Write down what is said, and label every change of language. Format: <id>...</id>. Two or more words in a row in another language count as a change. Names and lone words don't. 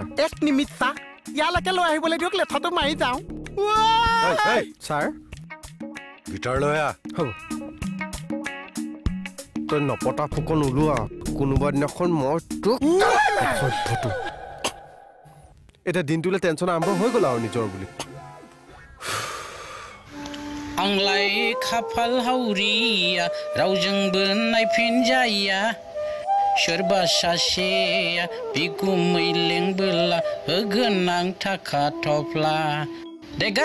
<as>এক নিমিত চা ইয়ালৈকে লৈ আহিবলৈ দিয়ক লেঠাটো মাৰি যাওঁ ছাৰ গিটাৰ লৈ আহ হ'ব তই নপতা ফুকন ওলোৱা কোনোবা দিনাখন মই তোক এতিয়া দিনটোলৈ টেনশ্যন আৰম্ভ হৈ গ'ল আৰু নিজৰ বুলি</as> <brx>आंलाय खाफाल हावरिया रावजोंबो नायफिनजाया सोरबा सासेया बिगुमै लेंबोला होगोन आं थाखा थफ्ला देगा</brx>